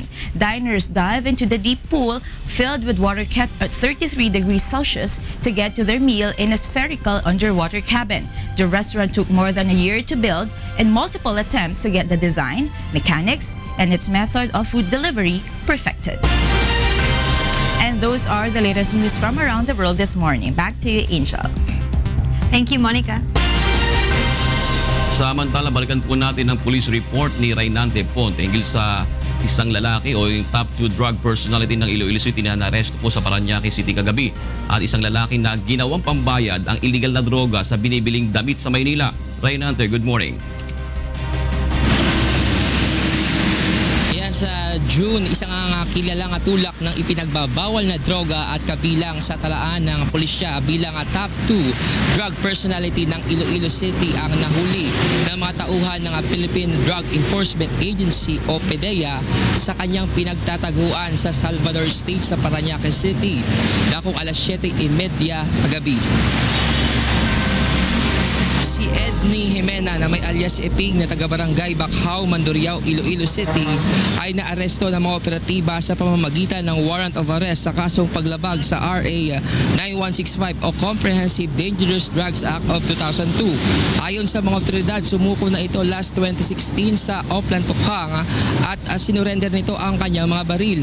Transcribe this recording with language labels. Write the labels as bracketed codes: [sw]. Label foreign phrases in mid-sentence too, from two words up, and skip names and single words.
[en] Diners dive into the deep pool filled with water kept at 33 degrees Celsius to get to their meal in a spherical underwater cabin. The restaurant took more than a year to build and multiple attempts to get the design, mechanics, and its method of food delivery perfected. And those are the latest news from around the world this morning. Back to you, Angel. Thank you, Monica. [tl] Samantala, balikan po natin ang [en] police report [tl] ni Raynante Ponte hinggil sa isang lalaki o yung [en] top 2 drug personality [tl] ng Iloilo City na naresto po sa Parañaque City kagabi. At isang lalaki na ginawang pambayad ang illegal na droga sa binibiling damit sa Maynila. [en] Raynante, good morning. [tl] Sa June, isang kilalang tulak ng ipinagbabawal na droga at kabilang sa talaan ng pulisya bilang [en] top 2 drug personality [tl] ng Iloilo City ang nahuli ng mga tauhan ng Philippine Drug Enforcement Agency o PDEA sa kanyang pinagtataguan sa Salvador State sa Parañaque City dakong alas 7:30 kagabi. Si Edney Jimena na may alias Eping na taga-barangay Bacau, Mandurriao, Iloilo City ay naaresto ng mga operatiba sa pamamagitan ng [en] warrant of arrest [tl] sa kasong paglabag sa RA 9165 o Comprehensive Dangerous Drugs Act of 2002. Ayon sa mga otoridad, sumuko na ito last 2016 sa Oplan, Tukhang at sinurrender nito ang kanyang mga baril.